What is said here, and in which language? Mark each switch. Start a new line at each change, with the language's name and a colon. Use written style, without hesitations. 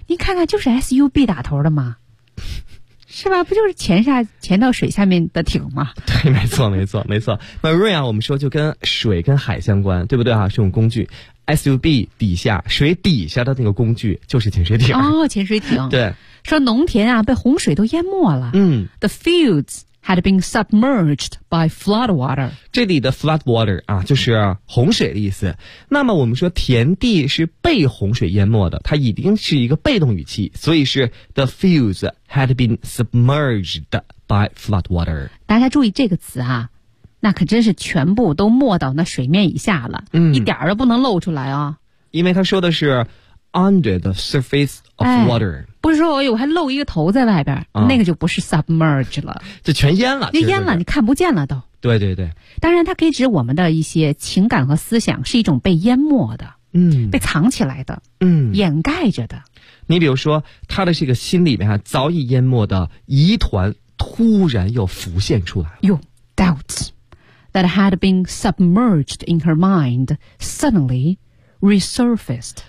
Chinese: 你看看，就是 SUB 打头的嘛，是吧？不就是潜到水下面的艇吗？对，没错，没错，没错。marine 啊，我们说就跟水跟海相关，对不对啊？是种工具。 SUB 底下，水底下的那个工具就是潜水艇。哦，潜水艇。对，说农田啊被洪水都淹没了。
English: The fields had been submerged by flood water。
Chinese: 这里的 flood water 啊，就是洪水的意思。那么我们说田地是被洪水淹没的，它已经是一个被动语气，所以是
English: the fields had been submerged by flood water。
Chinese: 大家注意这个词啊，那可真是全部都没到那水面以下了，一点儿都不能露出来啊。因为他说的是
English: under the surface of water，
Chinese: 不是说我还露一个头在外边，那个就不是 submerge 了，就全淹了，就淹了，你看不见了都。对对对，当然它可以指我们的一些情感和思想是一种被淹没的，被藏起来的，掩盖着的。你比如说他的这个心里面早已淹没的疑团突然又浮现出来了，哟，
English: doubts that had been submerged in her mind suddenly resurfaced。